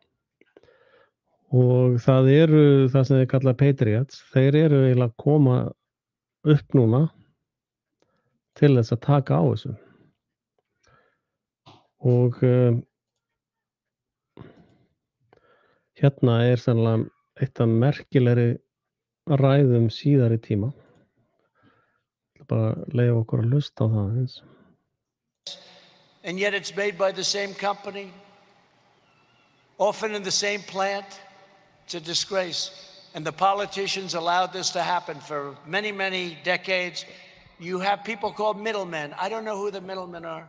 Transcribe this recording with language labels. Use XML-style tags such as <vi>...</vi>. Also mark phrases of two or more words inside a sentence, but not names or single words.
<is>Og það eru það sem þeir kalla Patriots, þeir eru eiginlega að koma upp núna til þess að taka á þessu. Og hérna er sannlega eitt af merkilegri ræðum síðari tíma. Ég ætla bara að leyfa okkur að hlusta á það eins.</is> <en>And yet it's made by the same company, often in the same plant. It's a disgrace. And the politicians allowed this to happen for many, many decades. You have people called middlemen. I don't know who the middlemen are.</en>